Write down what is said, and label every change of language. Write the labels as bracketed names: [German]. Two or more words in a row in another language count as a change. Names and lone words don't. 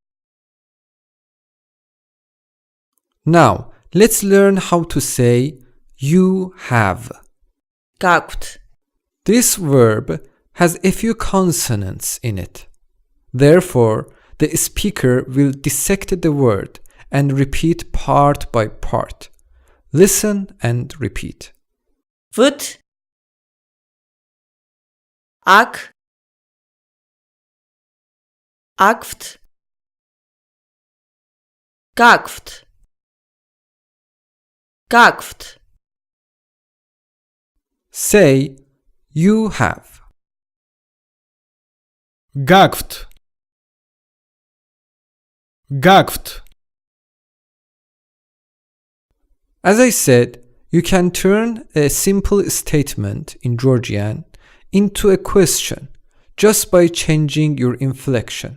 [English] Now, let's learn how to say you have. [Georgian] გაქვთ. [English] This verb has a few consonants in it. Therefore, the speaker will dissect the word and repeat part by part. Listen and repeat. [Georgian] ვთ. აქ. აქვთ. გაქვთ. გაქვთ. [English] Say you have. [Georgian] გაქვთ. გაქვთ. [English] As I said, you can turn a simple statement in Georgian into a question just by changing your inflection.